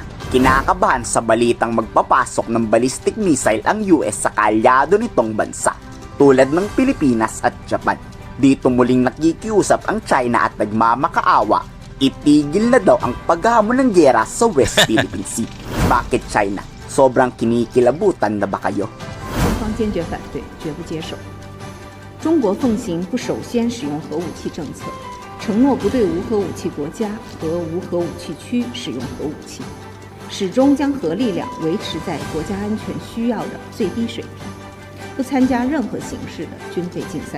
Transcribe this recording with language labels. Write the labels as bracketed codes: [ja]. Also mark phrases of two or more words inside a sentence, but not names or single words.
[tl] Kinakabahan sa balitang magpapasok ng [en] ballistic missile [tl] ang US sa kaalyado nitong bansa, tulad ng Pilipinas at Japan. Dito muling nakikiusap ang China at nagmamakaawa, itigil na daw ang paghamon ng giyera sa West Philippine Sea. Bakit China? Sobrang kinikilabutan na ba kayo? [zh] 中方坚决反对，绝不接受。中国奉行不首先使用核武器政策，承诺不对无核武器国家和无核武器区使用核武器，始终将核力量维持在国家安全需要的最低水平，不参加任何形式的军备竞赛。